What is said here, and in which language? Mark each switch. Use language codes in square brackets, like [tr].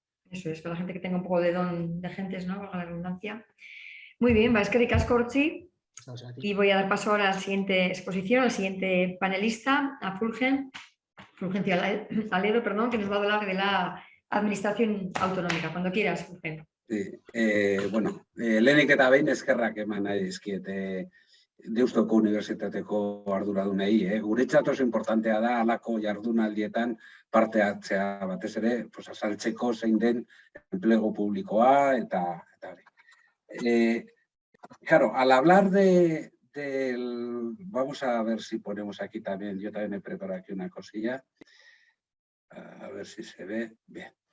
[es] Eso es, para la gente que tenga un poco de don de gentes, ¿no? Valga la redundancia. Muy bien, [eu] eskerrik asko, [es] Hortzi. Y voy a dar paso ahora a la siguiente exposición, al siguiente panelista, a Fulgencio Aledo, perdón, que nos va a hablar de la administración autonómica. Cuando quieras, Fulgencio. [eu] Sí, lehenik eta behin eskerrak eman nahi dizkiet Deustuko Unibertsitateko arduradunei. Guretzat oso importantea da halako jardunaldietan parte hartzea, batez ere, azaltzeko zein den enplegu publikoa eta hori. [es] Claro, al hablar vamos a ver si ponemos aquí también, yo también he preparado aquí una cosilla, a ver si se ve bien.